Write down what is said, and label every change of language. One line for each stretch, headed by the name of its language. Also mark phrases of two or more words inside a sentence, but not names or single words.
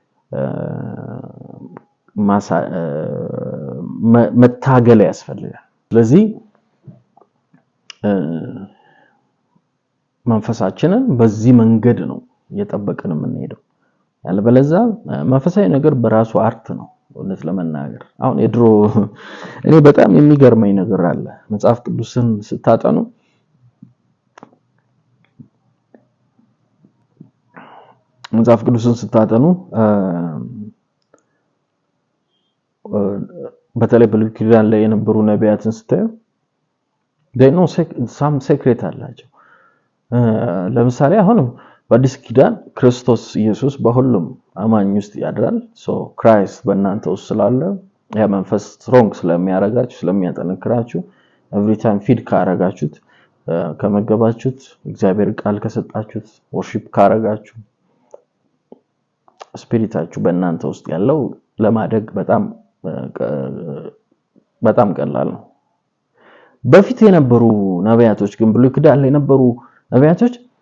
Amharic: መታገል ያስፈልጋል። ስለዚህ መንፈሳችንን በዚህ መንገድ ነው እየጠበቅን የምንሄደው። ያለበለዚያ መንፈሳዊ ነገር በራሱ አርት ነው እውነት ለመናገር። አሁን የድሮ እኔ በጣም የሚገርመኝ ነገር አለ። መጽሐፍ ቅዱስን ስታጠኑ በተለይ በብሉይ ኪዳን ላይ የነበሩ ነቢያትን ስታዩ
English: they know some
Amharic: secret አላቸው። ለምሳሌ አሁን በአዲስ ኪዳን ክርስቶስ ኢየሱስ በሁሉም አማኝ ውስጥ ያድራል። ክራይስት በእናንተ ውስጥ ስላለ ያ መንፈስ ስትሮንግ ስለሚያረጋችሁ ስለሚያጠነክራችሁ
English: every time
Amharic: ፊድ ካረጋችሁት ከመገባችሁት እግዚአብሔር ቃል ከሰጣችሁት ወርሺፕ ካረጋችሁ ስፒሪታችሁ በእናንተ ውስጥ ያለው ለማደግ በጣም ቀላል ነው። በፊት የነበሩ ነቢያቶች ግን ብሉይ ኪዳን ላይ የነበሩ ነቢያቶች